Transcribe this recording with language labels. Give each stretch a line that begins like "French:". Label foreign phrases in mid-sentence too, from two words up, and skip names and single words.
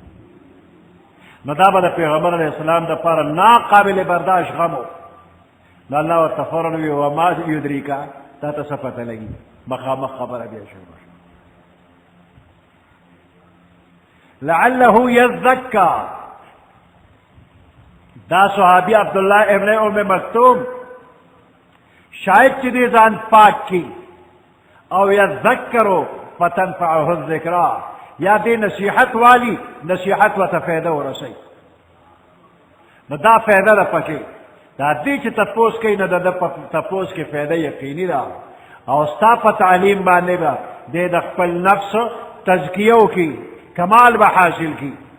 Pashto: نو دا به د پیغمبر علیه السلام دپاره ناقابل برداشت غم و. نو الله ورته فورا وویل
Arabic: وما یدریکا
Pashto: تا ته څه پته لګي. مخامخ خبره بیا شروع شوه.
Arabic: لعله یزکا
Pashto: دا صحابی عبداللہ ابن ام مکتوم شاید چې دې ځان پاک کی او
Arabic: یذکرو فتنفعه الذکرا
Pashto: یا دې نصیحت والی نصیحت ورته فایده ورسوي. نو دا فایده ده پکې دا دې چې تپوس کوي نو د ده په تپوس کې فایده یقیني ده او ستا په تعلیم باندې به دې د خپل نفس تزکیه وکړي کمال به حاصل کړي.